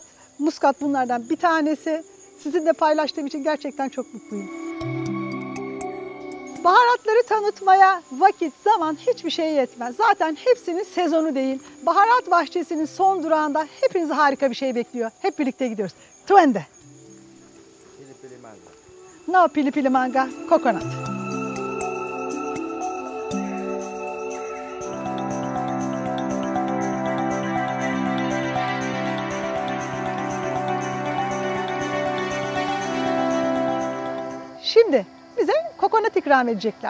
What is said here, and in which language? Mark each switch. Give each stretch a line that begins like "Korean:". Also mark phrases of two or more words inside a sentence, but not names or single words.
Turkish: Muskat bunlardan bir tanesi. Sizinle paylaştığım için gerçekten çok mutluyum. Baharatları tanıtmaya vakit, zaman hiçbir şey yetmez. Zaten hepsinin sezonu değil. Baharat bahçesinin son durağında hepinizi harika bir şey bekliyor. Hep birlikte gidiyoruz.
Swahili: Tuende. Pili-pili manga. No pili-pili manga, coconut.
Turkish: Şimdi bize kokonat ikram edecekler.